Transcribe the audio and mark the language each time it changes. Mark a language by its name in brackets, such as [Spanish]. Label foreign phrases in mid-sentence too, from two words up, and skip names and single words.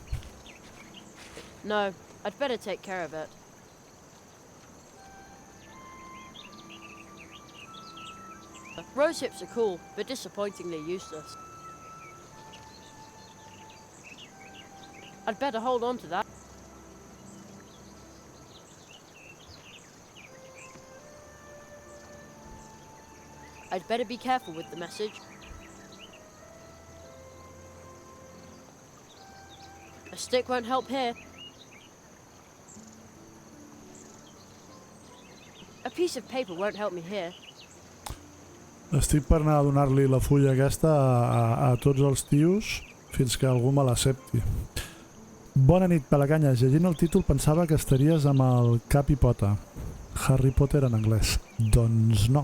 [English] No, I'd better take care of it. Rose hips are cool, but disappointingly useless. I'd better hold on to that. I'd better be careful with the message. A stick won't help here. A piece of paper won't help me here. [Catalan] Estic per anar a donar-li la fulla aquesta a tots els tios fins que algú me l'accepti. Bona nit, Pelacanyes. Llegint el títol pensava que estaries amb el cap i pota. Harry Potter en anglès. Doncs no.